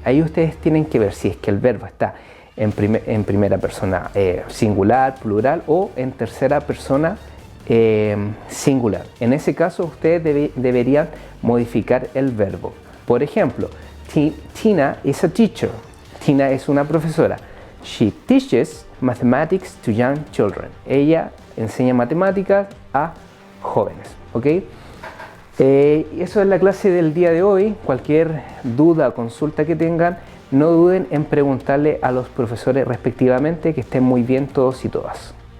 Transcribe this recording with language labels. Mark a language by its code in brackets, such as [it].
[es] Ahí ustedes tienen que ver si es que el verbo está en primera persona singular, plural o en tercera persona singular. En ese caso ustedes deberían modificar el verbo. Por ejemplo, [en] Tina is a teacher. [es] Tina es una profesora. [en] She teaches mathematics to young children. [es] Ella enseña matemáticas a jóvenes, ¿ok? Eso es la clase del día de hoy. Cualquier duda o consulta que tengan, no duden en preguntarle a los profesores respectivamente. Que estén muy bien todos y todas.